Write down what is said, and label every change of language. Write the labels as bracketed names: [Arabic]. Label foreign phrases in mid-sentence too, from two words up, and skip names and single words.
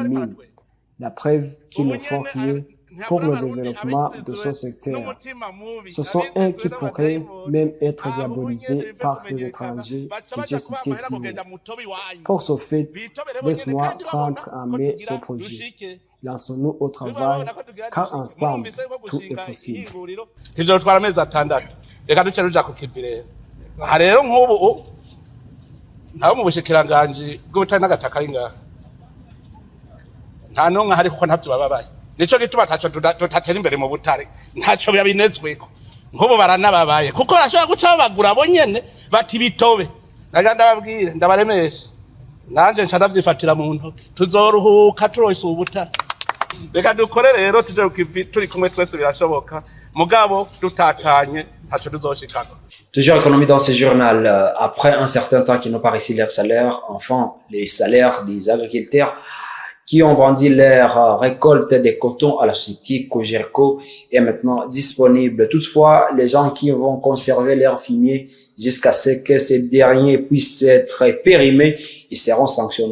[French] La preuve qu'ils ne font mieux pour le développement de son secteur. Ce sont eux qui pourraient même être diabolisés par ces étrangers que j'ai cités ici. Pour ce fait, laisse-moi prendre en main ce projet. Lançons-nous au travail, car ensemble, tout est possible. [Rundi] ivyo bitwara amezi 6 reka duce ruja ku kivi rero aha rero nk'ubu ntawe mu bushikiranganji bw'ubutari n'agataka ari ngaha nta n'umwe ahari kuko ntavyo bababaye nico gituma taco tutatera imbere mu butare ntaco babinezweko nk'ubu baranababaye kuko barashobora guca babagura bo nyene bati bitobe naga ndababwire ndabaremesha nanje nca ndavyifatira mu ntoki tuzoruhuka turonse ubutare reka dukore rero tuje ku kivi turi kumwe twese birashoboka mugabo dutatanye ntaco tuzoshikako. [French] Toujours économie dans ce journal. Après un certain temps qu'ils n'ont pas reçu leur salaire, enfin, les salaires des agriculteurs qui ont vendu leur récolte de coton à la société Cogerco est maintenant disponible. Toutefois, les gens qui vont conserver leur fumier jusqu'à ce que ces derniers puissent être périmés, ils seront sanctionnés.